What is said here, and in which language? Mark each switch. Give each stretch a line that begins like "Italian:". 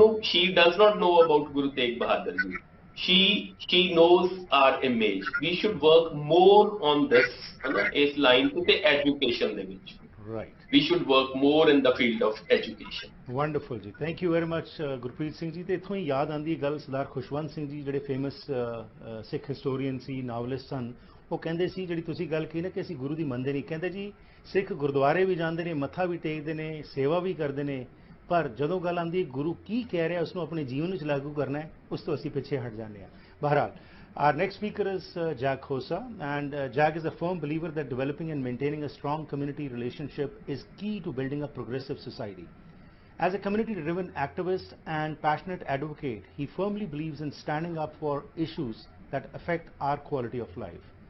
English: She does not know about Guru Tegh Bahadur Ji. She knows our image. We should work more on this, is line to the education
Punjabi: ਦੇ ਵਿੱਚ।
English: Right. We should work more in the field of education।
Punjabi: Wonderful ਜੀ, thank you very much Gurpreet Singh ji. ਤੇ ਇੱਥੋਂ ਹੀ ਯਾਦ ਆਉਂਦੀ ਗੱਲ, ਸਰਦਾਰ ਖੁਸ਼ਵੰਤ ਸਿੰਘ ਜੀ ਜਿਹੜੇ famous ਸਿੱਖ historian ਸੀ, novelist ਸਨ, ਉਹ ਕਹਿੰਦੇ ਸੀ, ਜਿਹੜੀ ਤੁਸੀਂ ਗੱਲ ਕਹੀ ਨਾ ਕਿ ਅਸੀਂ ਗੁਰੂ ਦੀ ਮੰਨਦੇ ਨਹੀਂ, ਕਹਿੰਦੇ ਜੀ ਸਿੱਖ ਗੁਰਦੁਆਰੇ ਵੀ ਜਾਂਦੇ ਨੇ, ਮੱਥਾ ਵੀ ਟੇਕਦੇ ਨੇ, ਸੇਵਾ ਵੀ ਕਰਦੇ ਨੇ, पर ਜਦੋਂ ਗੱਲ ਆਉਂਦੀ ਗੁਰੂ ਕੀ ਕਹਿ ਰਿਹਾ ਉਸ ਨੂੰ ਆਪਣੇ ਜੀਵਨ ਵਿੱਚ ਲਾਗੂ ਕਰਨਾ ਹੈ ਉਸ ਤੋਂ ਅਸੀਂ ਪਿੱਛੇ ਹਟ ਜਾਂਦੇ ਹਾਂ। ਬਹਰਹਾਲ,
English: our next speaker is Jack Khosa, and Jack is a firm believer that developing and maintaining a strong community relationship is key to building a progressive society. As a community-driven activist and passionate advocate, he firmly believes in standing up for issues that affect our quality of life.